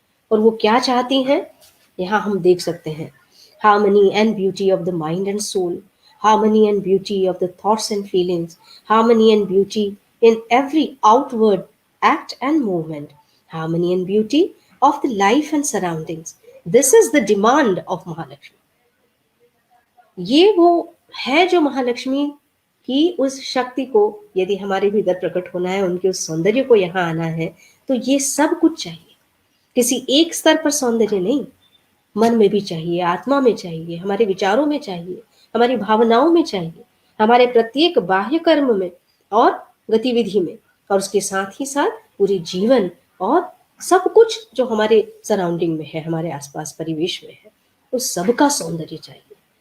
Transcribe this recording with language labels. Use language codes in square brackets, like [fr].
[hi] और वो क्या चाहती हैं, यहाँ हम देख सकते हैं, [en] Harmony and beauty of the mind and soul, harmony and beauty of the thoughts and feelings, harmony and beauty in every outward act and movement, harmony and beauty of the life and surroundings. This is the demand of Mahalakshmi. [hi] ये वो है जो महालक्ष्मी की उस शक्ति को यदि हमारे भीतर प्रकट होना है, उनके उस सौंदर्य को यहाँ आना है, तो ये सब कुछ चाहिए। किसी एक स्तर पर सौंदर्य नहीं, मन में भी चाहिए, आत्मा में चाहिए, हमारे विचारों में चाहिए, हमारी भावनाओं में चाहिए, हमारे प्रत्येक बाह्य कर्म में और गतिविधि में, और उसके साथ ही साथ पूरे जीवन और सब कुछ जो हमारे सराउंडिंग में है, हमारे आसपास परिवेश में है, उस सब का सौंदर्य चाहिए।